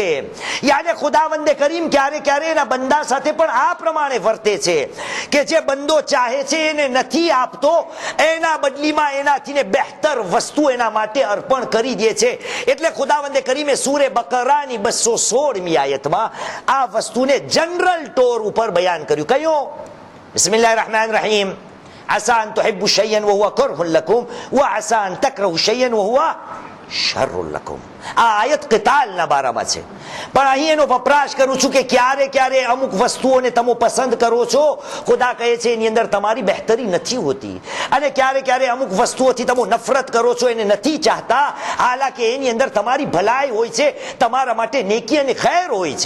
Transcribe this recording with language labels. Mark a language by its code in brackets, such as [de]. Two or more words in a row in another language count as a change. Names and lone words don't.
[gu] યાને ખુદાવંદે કરીમ ક્યારે ક્યારે એના બંદા સાથે પણ આ પ્રમાણે વર્તે છે કે જે બંદો ચાહે છે એને નથી આપતો, એના બદલીમાં એનાથી બહેતર વસ્તુ એના માટે અર્પણ કરી દે છે. એટલે ખુદાવંદે કરીમે સૂરે બકરાની 216મી આયતમાં આ વસ્તુને જનરલ ટોર ઉપર બયાન કર્યું. કયું? [ar] بسم الله الرحمن الرحيم, عسى أن تحبوا شيئا وهو كره لكم وعسى أن تكرهوا شيئا وهو شر لكم. [gu] આ આયત કિતાલના બારામાં છે, પણ અહીં એનો વપરાશ કરું છું કે ક્યારે ક્યારે અમુક વસ્તુઓને તમે પસંદ કરો છો, ખુદા કહે છે એની અંદર તમારી બહેતરી નથી હોતી, અને ક્યારે ક્યારે અમુક વસ્તુઓથી તમે નફરત કરો છો, એને નથી ચાહતા, હાલાકે એની અંદર તમારી ભલાઈ હોય છે, તમારા માટે નેકી અને ખૈર હોય છે.